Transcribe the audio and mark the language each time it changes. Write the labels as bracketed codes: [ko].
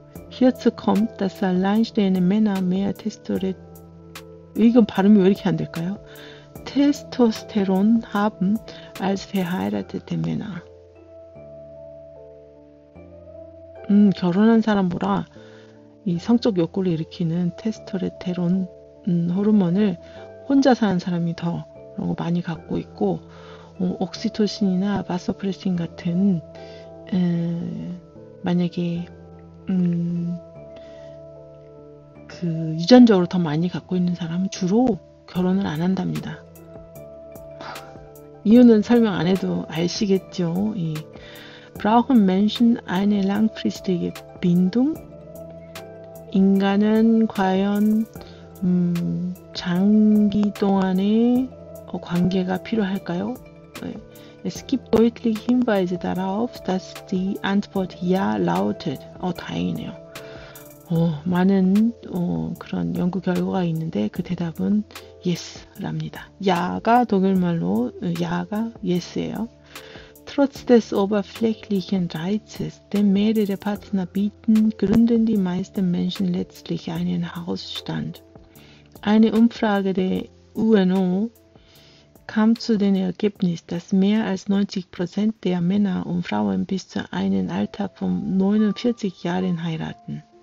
[de] Hierzu kommt, dass alleinstehende Männer mehr Testosteron, [ko] 이건 발음이 왜 이렇게 안 될까요? [de] Testosteron haben als verheiratete Männer. [ko] 결혼한 사람보다 이 성적 욕구를 일으키는 테스토스테론 호르몬을 혼자 사는 사람이 더 많이 갖고 있고, 옥시토신이나 바소프레신 같은 만약에 그 유전적으로 더 많이 갖고 있는 사람은 주로 결혼을 안 한답니다. 이유는 설명 안 해도 아시겠죠. [de] Brauchen Menschen eine langfristige Bindung? [ko] 인간은 과연 장기 동안의 관계가 필요할까요? [de] Es gibt deutliche Hinweise darauf, dass die Antwort Ja lautet. [ko] 다행이네요. 많은 그런 연구 결과가 있는데 그 대답은 Yes랍니다. 야가 독일말로 야가 Yes예요. [de] Trotz des oberflächlichen Reizes, den mehrere Partner bieten, gründen die meisten Menschen letztlich einen Hausstand. Eine Umfrage der UNO kam zu dem Ergebnis, dass mehr als 90% der Männer und Frauen bis zu einem Alter von 49 Jahren heiraten.